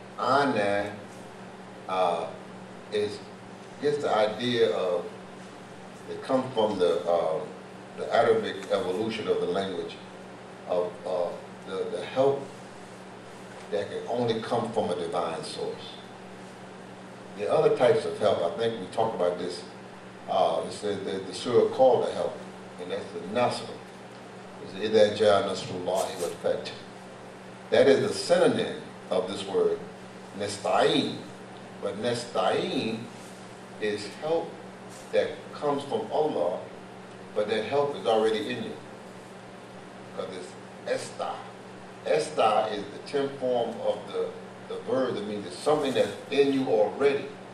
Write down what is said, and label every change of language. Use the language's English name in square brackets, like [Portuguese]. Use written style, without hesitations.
[English] Ana gets the idea of, it comes from the Arabic evolution of the language of the help that can only come from a divine source. The other types of help, I think we talked about this, it says that the surah called to help, and that's the nasr. [Arabic] It's إِذَا جَاءَ نَصْرُ اللَّهِ وَالْفَتْحُ. [English] That is the synonym of this word, nasta'in. But nasta'in is help that comes from Allah, but that help is already in you. Because it's esta. Esta is the 10th form of the verb that means it's something that's in you already.